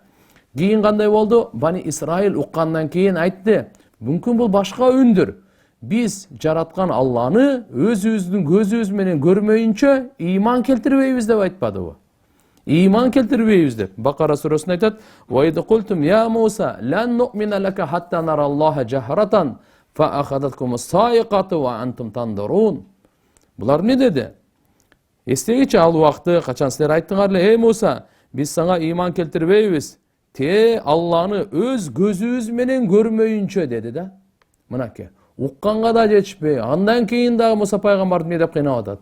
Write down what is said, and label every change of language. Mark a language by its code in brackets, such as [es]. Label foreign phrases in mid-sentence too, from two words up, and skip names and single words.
[ky] Кийин кандай болду? Бани Исраил уккандан кийин айтты, мүмкүн бул башка үндүр. Биз жараткан Алланы өзүбүздүн көзүбүз менен көрмөйүнчө ыйман келтирбейбиз деп айтпадыбы? Ыйман келтирбейбиз деп. Бакара сүрөсүндө айтат: [ar] "وإذ قلتم يا موسى, لن نؤمن لك حتى نرى الله جهرة فأخذتكم الصاعقة وأنتم تنظرون." [ky] Булар эмне деди? Эстегичи ал убакты качан силер айттыңар эле: "Эй Муса, биз сага ыйман келтирбейбиз. Те Алланы өз көзүбүз менен көрмөйүнчө" деди да. Мынакей. Укканга да жетишпей, андан кийин дагы Муса пайгамбарды эмне деп кыйнап атат?